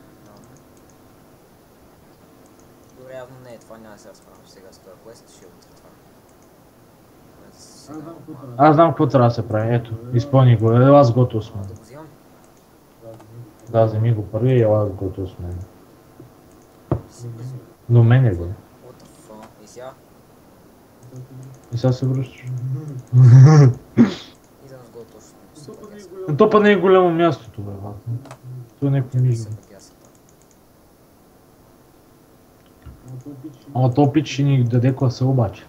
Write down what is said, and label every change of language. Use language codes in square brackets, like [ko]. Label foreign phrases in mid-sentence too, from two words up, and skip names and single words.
[bg] Добре, явно не е това, няма да се разправям сега с този квест, ще утре това. Аз знам какво трябва да се прави, ето, изпълни го, ела с готов с мен. Да го взимам? Да, вземи го първи и ела с готов с мен. До мен е, бе. [en] What the fuck? [bg] И сега? И сега се връщаш. Идем с го точно. То па не е голямо мястото, бе, бат. То е някакво нищо. Ама то пич ще ни даде класа обаче.